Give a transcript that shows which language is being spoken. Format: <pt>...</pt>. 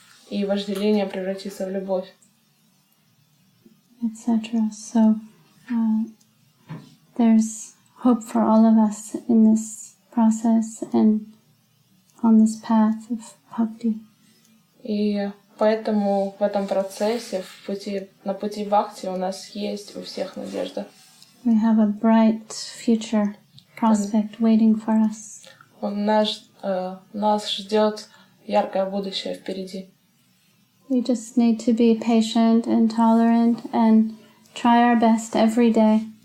<ru>И вожделение превратится в любовь.</ru> <en>etc. So there's hope for all of us in this process and on this path of bhakti.</en> <ru>И поэтому в этом процессе, на пути бхакти у нас есть у всех надежда.</ru> <en>We have a bright future prospect waiting for us.</en> <ru>Нас ждет яркое будущее впереди.</ru> <en>We just need to be patient and tolerant and try our best every day.</en>